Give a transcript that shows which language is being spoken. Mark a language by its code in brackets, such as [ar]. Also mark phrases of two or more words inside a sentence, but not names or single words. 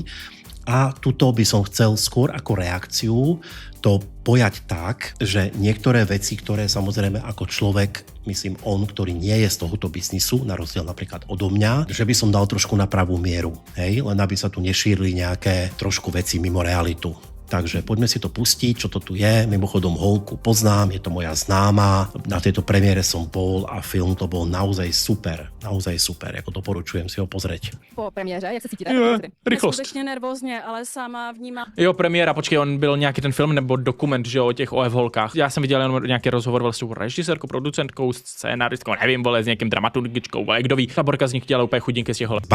[sk] A tuto by som chcel skôr ako reakciu to pojať tak, že niektoré veci, ktoré samozrejme ako človek, myslím on, ktorý nie je z tohoto biznisu, na rozdiel napríklad odo mňa, že by som dal trošku na pravú mieru, hej? Len aby sa tu nešírili nejaké trošku veci mimo realitu. Takže poďme si to pustiť, čo to tu je. Mimochodom holku poznám, je to moja známa. Na tejto premiére som bol a film to bol naozaj super. Naozaj super, jako doporučujem si ho pozrieť. [cs] Po premiéře, jak se cítíte? Rychlost. Skutečně nervózně, ale sama vnímám. Jo, premiéra, počkej, on byl nějaký ten film nebo dokument, že o těch OF holkách. Já jsem viděl jenom nějaký rozhovor vlastně s režisérkou, producentkou, scénáristkou, nevím, vole, s nějakým dramaturgičkou, vole, kdo ví. Ta Borka z nich dělala úplně chudinky z těch holek.